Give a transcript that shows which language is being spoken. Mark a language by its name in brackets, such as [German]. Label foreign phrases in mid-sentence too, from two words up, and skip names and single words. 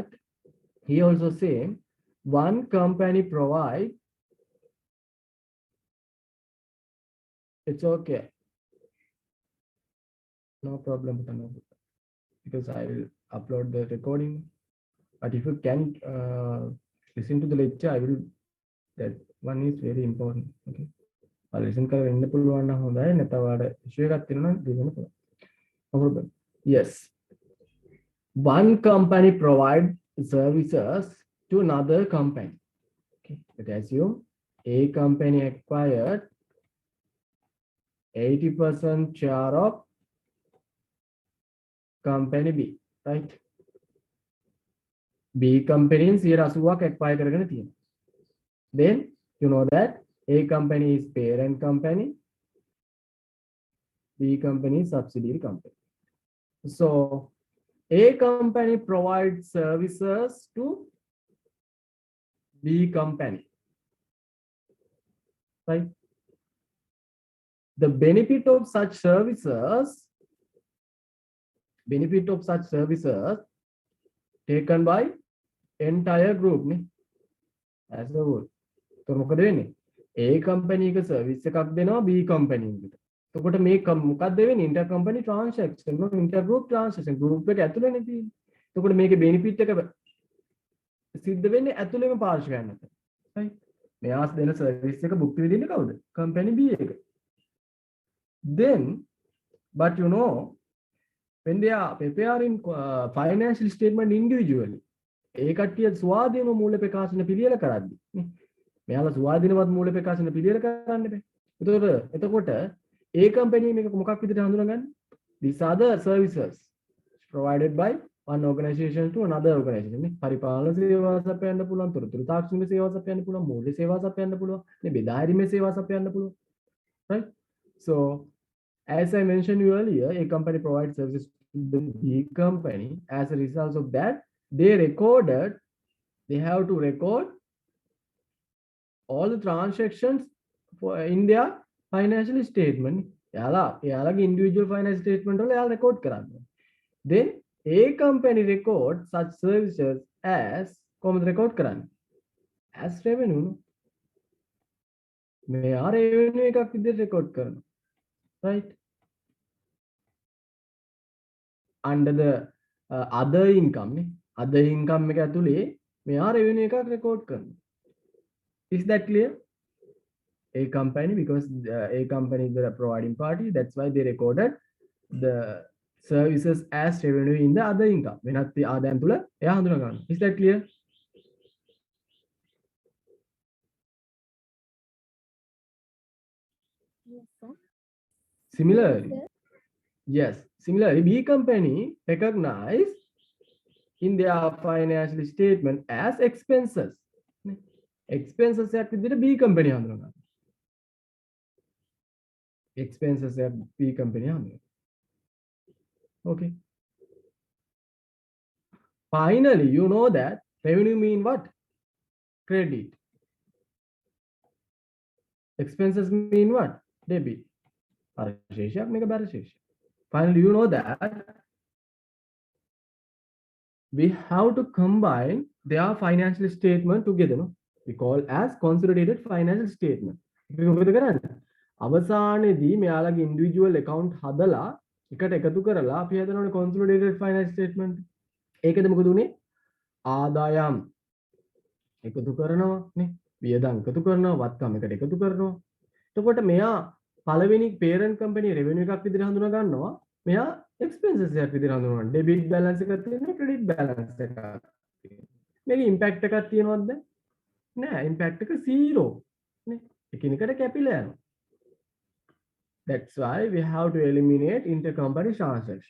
[English] He also say one company provide, it's okay, no problem, because I will upload the recording. But if you can listen to the lecture, I will, that one is very important. Okay, I'll listen [Sinhala] කරලා ඉන්න පුළුවන් නම් හොඳයි, නැත්නම් ඔයාලට issue එකක් තියෙනවා නම් දෙන්න පුළුවන්. [English] No problem. Yes, one company provide services to another company. Okay, let us assume A company acquired 80% share of company B, right? B company [Sinhala] 80%ක් acquire කරගෙන තියෙනවා. [English] Then you know that A company is parent company, B company is subsidiary company. So A company provides services to B company, right? The benefit of such services taken by entire group as a whole. [Sinhala] So මොකද වෙන්නේ? [English] A company [Sinhala] එක service එකක් දෙනවා [English] B company [Sinhala] එකට. එතකොට මේ මොකක්ද වෙන්නේ? [English] intercompany transaction, intergroup transaction, group [Sinhala] එක ඇතුළේනේ තියෙන්නේ. එතකොට මේකේ benefit එක සිද්ධ වෙන්නේ ඇතුළේම පාර්ශ්වයන් අතර. right? මෙයාස් දෙන service එක භුක්ති විඳින්නේ කවුද? [English] company B [Sinhala] එක. [English] Then, but you know, when they are preparing financial statement individually, [Sinhala] ඒ කට්ටිය ස්වාධීනව මූල්‍ය ප්‍රකාශන පිළියෙල කරද්දී මෙයාලා ස්වාධීනවත් මූල්‍ය ප්‍රකාශන පිළියෙල කරන්න බෑ. එතකොට [English] A company [Sinhala] මේක මොකක් විදිහට හඳුනගන්නේ? [English] These are the services provided by one organization to another organization. [Sinhala] පරිපාලන සේවා සපයන්න පුළුවන්, තොරතුරු තාක්ෂණික සේවා සපයන්න පුළුවන්, මූල්‍ය සේවා සපයන්න පුළුවන්, මේ බෙදා හැරීමේ සේවා සපයන්න පුළුවන්. [English] Right? So as I mentioned you earlier, a company provides services to the B company. As a result of that, they have to record all the transactions in their financial statement. [Sinhala] එයාලගේ [English] individual financial statement [Sinhala] වල එයාලා record කරන්න. [English] Then A company records such services as [Sinhala] කොහොමද record කරන්නේ? [English] As revenue. [Sinhala] මෙයා revenue එකක් විදිහට record කරනවා. [English] Right? Under the other income නේ. Other income [Sinhala] එක ඇතුලේ මෙයා revenue එකක් record කරනවා. [English] Is that clear? A company, because a company is the providing party, that's why they recorded the services as revenue in the other income. [Sinhala] වෙනත් ආදායම් තුල එයා හඳුනා ගන්නවා. [English] Is that clear? Yes, sir. Similarly, Yes, yes, similarly, B company recognized in their financial statement as expenses. [Sinhala] Expenses එකක් විදිහට [English] B company [Sinhala] හඳුනා ගන්නවා. Expenses එකක් [English] B company [Sinhala] හඳුනා. [English] Okay. Finally, you know that revenue mean what? Credit. Expenses mean what? Debit. Arasheshak, make a barasheshak. Finally, you know that we have to combine their financial statement together. No? We call as consolidated financial statement. [Sinhala] අවසානයේදී මෙයාලගේ [English] individual account [Sinhala] හදලා එකට එකතු කරලා අපි හදනවනේ [English] consolidated financial statement. [Sinhala] ඒකද මොකද උනේ? ආදායම් එකතු කරනවා නේ. වියදම් එකතු කරනවා, වත්කම් එකට එකතු කරනවා. එතකොට මෙයා පළවෙනි [English] parent company [Sinhala] revenue එකක් විදිහට හඳුනා ගන්නවා. මෙයා expenses එකක් විදිහට හඳුනනවා. [English] debit balance [Sinhala] එකක් තියෙනවා, [English] credit balance [Sinhala] එකක් තියෙනවා. මේකේ impact එකක් තියෙනවද? නෑ, impact එක 0 නේ. එකිනෙකට කැපිලා යනවා. [English] That's why we have to eliminate intercompany transaction.